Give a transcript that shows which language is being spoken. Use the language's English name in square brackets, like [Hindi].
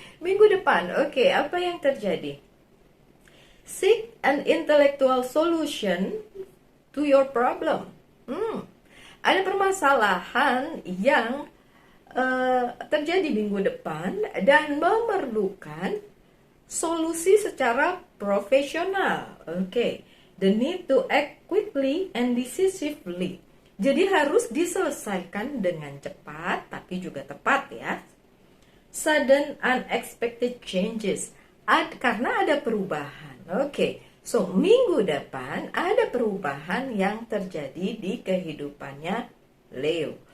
[Indonesian] Minggu depan, oke, apa yang terjadi? [English] Seek an intellectual solution to your problem. [Indonesian] Ada permasalahan yang terjadi minggu depan dan memerlukan solusi secara profesional. Oke. [English] The need to act quickly and decisively. [Indonesian] Jadi harus diselesaikan dengan cepat tapi juga tepat ya. [English] Sudden unexpected changes. [Indonesian] Karena ada perubahan. Oke. So, minggu depan ada perubahan yang terjadi di kehidupannya Leo.